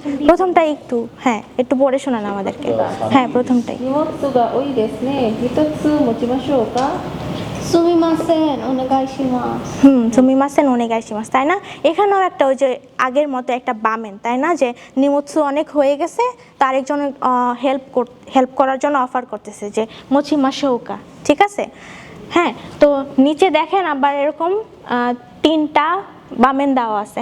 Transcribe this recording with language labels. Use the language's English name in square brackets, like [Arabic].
[Bangla] প্রথমটাই একটু, হ্যাঁ, একটু পড়ে শোনান আমাদেরকে। হ্যাঁ, প্রথমটাই। [Japanese] 荷物が多いですね。一つ持ちましょうか。すみません、お願いします。 সুমিমাসেন ওনেগাইশিমাস, [Bangla] তাই না? এখানেও একটা ওই যে আগের মতো একটা বামেন, তাই না? যে নিমুৎসু অনেক হয়ে গেছে, তো আরেকজন হেল্প করার জন্য অফার করতেছে যে মোচিমাশৌকা। ঠিক আছে? হ্যাঁ, তো নিচে দেখেন আবার এরকম 3টা বামেন দেওয়া আছে।